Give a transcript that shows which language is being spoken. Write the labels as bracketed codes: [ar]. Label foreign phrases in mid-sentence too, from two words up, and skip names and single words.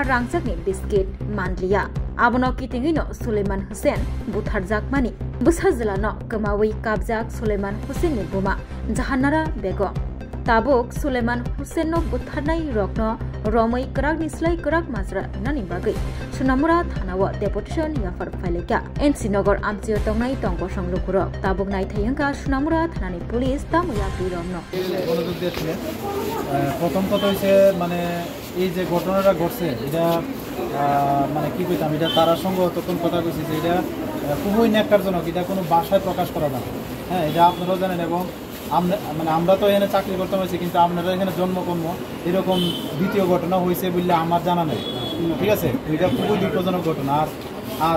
[trp] rangchakni biscuit manliya abono kitingi no Sulaiman Hussein butharjakmani busajla no kamawi kabjak Sulaiman Hussein ni buma jahanara bego tabuk Sulaiman Hussein no butharnai rokno romai krak nislai krak mazra nani bagai Sunamura thanawa deputation yafar faileka NC Nagar amchio tongnai tongko songlukuro tabuk nai thayangka Sunamura thanani police tamuya biromno [bn] প্রথম কথা হইছে মানে এই যে ঘটনাটা ঘটছে এটা মানে কি কইতাম এটা তারার সঙ্গে তখন কথা কইছি যে এটা খুবই ন্যাক্কারজনক এটা কোনো ভাষায় প্রকাশ করা না হ্যাঁ এটা আপনারাও জানেন এবং আমরা তো এখানে চাকরি করতে হয়েছে কিন্তু আপনারা এখানে জন্মকর্ম এরকম দ্বিতীয় ঘটনা হয়েছে বললে আমার জানা নেই ঠিক আছে এটা খুবই দুঃখজনক ঘটনা আর